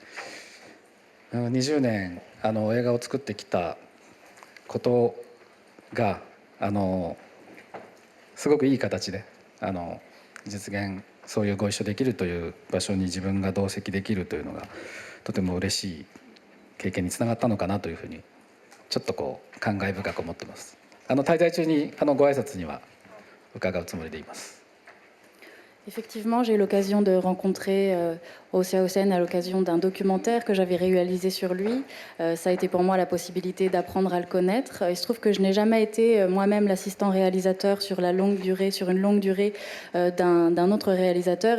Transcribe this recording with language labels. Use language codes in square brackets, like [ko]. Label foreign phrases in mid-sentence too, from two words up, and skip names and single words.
[ja] 20 年映画を作ってきたことがすごくいい形で実現、そういうご一緒できるという場所に自分が同席できるというのがとても嬉しい経験につながったのかなというふうにちょっとこう感慨深く思ってます。滞在中にご挨拶には伺うつもりでいます。 [fr] Effectivement, j'ai eu l'occasion de rencontrer Hosea Hossein à l'occasion d'un documentaire que j'avais réalisé sur lui. Ça a été pour moi la possibilité d'apprendre à le connaître. Il se trouve que je n'ai jamais été moi-même l'assistant réalisateur sur une longue durée d'un autre réalisateur.